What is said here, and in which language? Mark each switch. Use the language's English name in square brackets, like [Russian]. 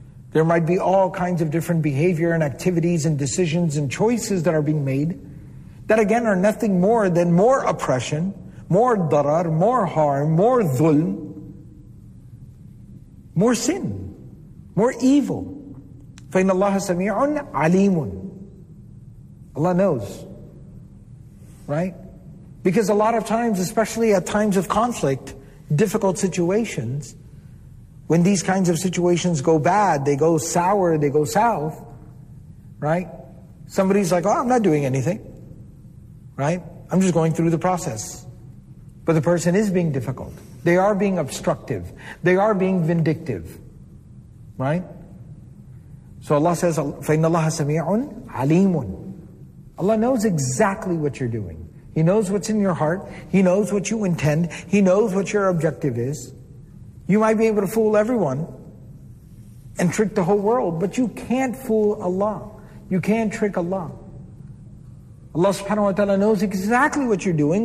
[English] There might be all kinds of different behavior and activities and decisions and choices that are being made that again are nothing more than more oppression, more darar, more harm, more dhulm, more sin, more evil. [Arabic] فَإِنَّ اللَّهَ سَمِيعٌ عَلِيمٌ. [English] Allah knows. Right? Because a lot of times, especially at times of conflict, difficult situations, when these kinds of situations go bad, they go sour, they go south, right? Somebody's like, oh, I'm not doing anything, right? I'm just going through the process. But the person is being difficult. They are being obstructive. They are being vindictive, right? So Allah says, [Arabic] فَإِنَّ اللَّهَ سَمِيعٌ عَلِيمٌ. [English] Allah knows exactly what you're doing. He knows what's in your heart. He knows what you intend. He knows what your objective is. You might be able to fool everyone and trick the whole world, but you can't fool Allah. You can't trick Allah. Allah subhanahu wa ta'ala knows exactly what you're doing.